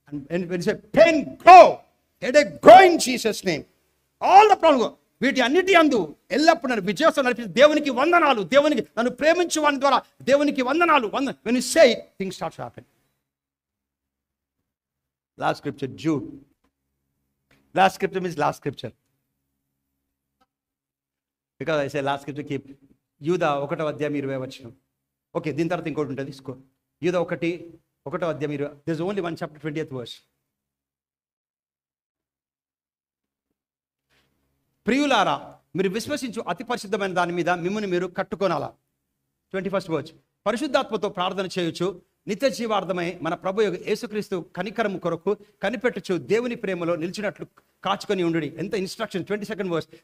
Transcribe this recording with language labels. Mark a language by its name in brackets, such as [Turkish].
[English] And when you say pain go, headache go in Jesus' name. All the problems go. [Telugu] వీటి అన్నిటి అందు ఎల్లప్పుడు నన్ను విజయోత్సవం నడిపి దేవునికి వందనాలు, దేవునికి నన్ను ప్రేమించు వాని ద్వారా దేవునికి వందనాలు. [English] when you say it, things start to happen. Last scripture, Jude. Last scripture means last scripture. Because I say last scripture keep [Telugu] యూదా 1వ అధ్యాయం 20వ వచనం. ఓకే, దీని తర్వాత ఇంకోటి ఉంటుంది తీసుకో. యూదా 1వ అధ్యాయం 20. [English] There's only one chapter, 20th verse. [Telugu] ప్రియులారా, మీరు విశ్వసించు అతి పరిశుద్ధమైన దాని మీద మిమ్మల్ని మీరు కట్టుకోనాలా. [English] 21st verse. [Telugu] పరిశుద్ధాత్మతో ప్రార్థన చేయొచ్చు, నిత్య జీవార్థమై మన ప్రభు యేసుక్రీస్తు కనికరము కొరకు కనిపెట్టుచు దేవుని ప్రేమలో నిలిచినట్లు కాచుకొని ఉండుడి. ఎంత ఇన్స్ట్రక్షన్. [English] 22nd verse.